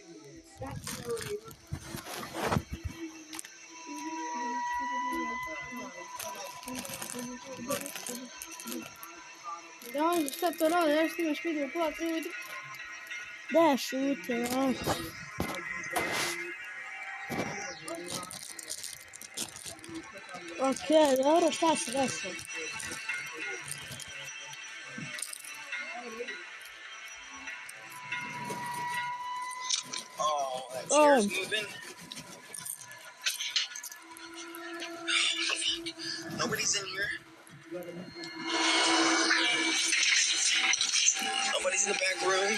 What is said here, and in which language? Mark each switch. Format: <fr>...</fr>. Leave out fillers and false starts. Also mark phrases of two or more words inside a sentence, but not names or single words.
<sr>Ja, šta to radi? Ja što imaš video pola 3 ujutru? Da, šute, ja. Okej, dobro, šta se desilo?</sr> <en>Oh, that Oh. chair's moving. Nobody's in here. Nobody's in the back room.</en>